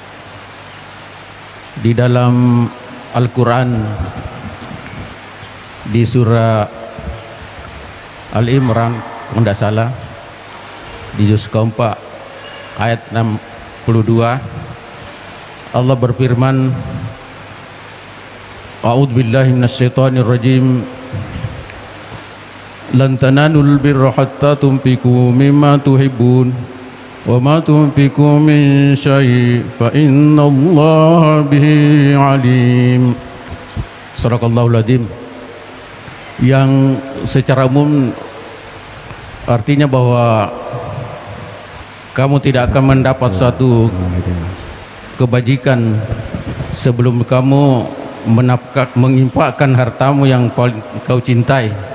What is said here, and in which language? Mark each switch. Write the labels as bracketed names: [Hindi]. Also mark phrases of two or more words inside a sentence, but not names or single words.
[Indonesian] Di dalam Al-Quran, di surah Al-Imran, kalau tidak salah, di juz keempat ayat 62, Allah berfirman, [Arabic] أعوذ بالله من الشيطان الرجيم, لن تنالوا البر حتى تنفقوا مما تحبون وما تنفقوا من شيء فإن الله به عليم. صدق الله العظيم. [Indonesian] Yang secara umum artinya bahwa kamu tidak akan mendapat suatu kebajikan sebelum kamu menginfakkan hartamu yang paling kau cintai.